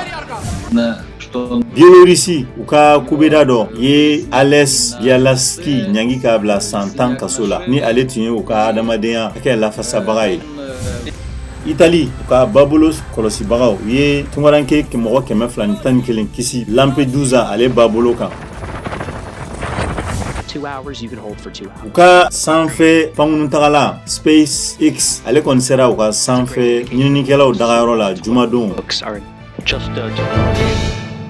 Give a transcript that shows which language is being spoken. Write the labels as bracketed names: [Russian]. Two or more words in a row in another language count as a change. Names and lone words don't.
[Bambara] Biélorussie u ka kubeda dɔ ye Ales Bialatski ɲangi k'a bila san 10 kaso la ni ale tun ye u ka adamadenya kɛ lafasabaga ye. Italie u ka babolo kɔlɔsibagaw u ye tungaranke mɔgɔ 211 kisi Lampedusa ale babolo kan. [English] 2 hours you can hold for 2 hours. [Bambara] U ka sanfɛ pankunutagala SpaceX ale kɔni sera u ka sanfɛ ɲininikɛlaw dagayɔrɔ la jumadon. [English] Books are just